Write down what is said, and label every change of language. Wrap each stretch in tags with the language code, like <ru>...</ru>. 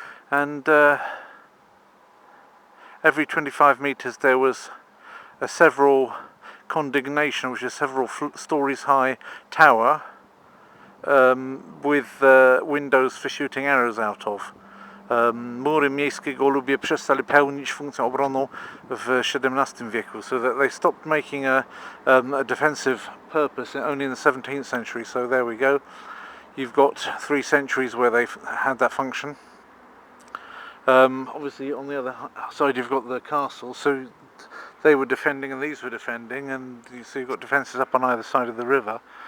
<en>And every 25 metres there was a several condignation, which is several stories high tower with windows for shooting arrows out of.</en> <pl>Mury miejskie Golubie przestali pełnić funkcję obronną w XVII wieku,</pl> <en>so that they stopped making a defensive purpose only in the 17th century. So there we go. You've got 3 centuries where they've had that function. Obviously on the other side you've got the castle, so they were defending and these were defending, and so you've got defences up on either side of the river.</en>